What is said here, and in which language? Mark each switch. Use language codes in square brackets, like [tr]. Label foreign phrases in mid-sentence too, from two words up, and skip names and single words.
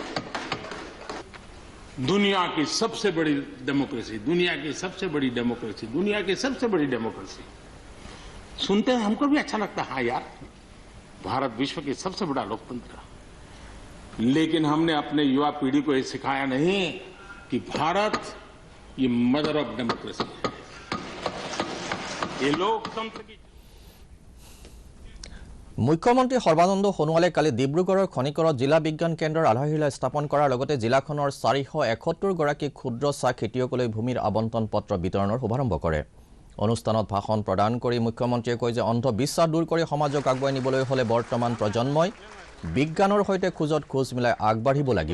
[hi] दुनिया की सबसे बड़ी डेमोक्रेसी, दुनिया की सबसे बड़ी डेमोक्रेसी, दुनिया की सबसे बड़ी डेमोक्रेसी सुनते हैं हमको भी अच्छा लगता है। हाँ यार, भारत विश्व की सबसे बड़ा लोकतंत्र, लेकिन हमने अपने युवा पीढ़ी को ये सिखाया नहीं कि भारत ये [en] mother of democracy [hi] है, ये लोकतंत्र की। [as] মুখ্যমন্ত্ৰী সৰ্বানন্দ সোণোৱালে কালি ডিব্ৰুগড়ৰ খনিকৰত জিলা বিজ্ঞান কেন্দ্ৰৰ আধাৰশিলা স্থাপন কৰাৰ লগতে জিলাখনৰ 471 গৰাকী ক্ষুদ্ৰ চাহ খেতিয়কলৈ ভূমিৰ আবণ্টন পত্ৰ বিতৰণৰ শুভাৰম্ভ কৰে। অনুষ্ঠানত ভাষণ প্ৰদান কৰি মুখ্যমন্ত্ৰীয়ে কয় যে অন্ধবিশ্বাস দূৰ কৰি সমাজক আগুৱাই নিবলৈ হ'লে বৰ্তমান প্ৰজন্মই বিজ্ঞানৰ সৈতে খোজত খোজ মিলাই আগবাঢ়িব লাগিব।